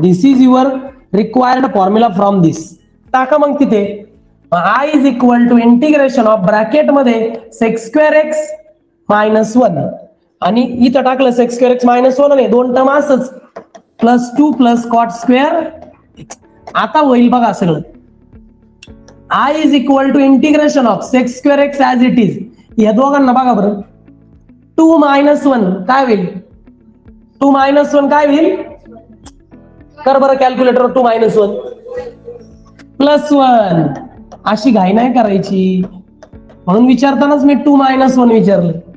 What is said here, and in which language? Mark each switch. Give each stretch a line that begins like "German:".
English: This is your required formula from this.
Marathi: टाका मग तिथे I is equal to integration of bracket मध्ये sec square x minus 1 आणि इथं टाकलं सेक स्क्वेअर एक्स मायनस 1 आणि 2 टर्म असंच प्लस 2 प्लस कॉट स्क्वेअर. आता होईल बघा सगळं. I is equal to integration of sec square x as it is. या दोघांना बघा बरं 2 मायनस 1 काय होईल 2 मायनस 1 काय होईल कर बरं कॅल्क्युलेटर. 2 minus 1 plus 1. अशी घाई नाही करायची म्हणून विचारतानाच मी 2 मायनस 1 विचारलं.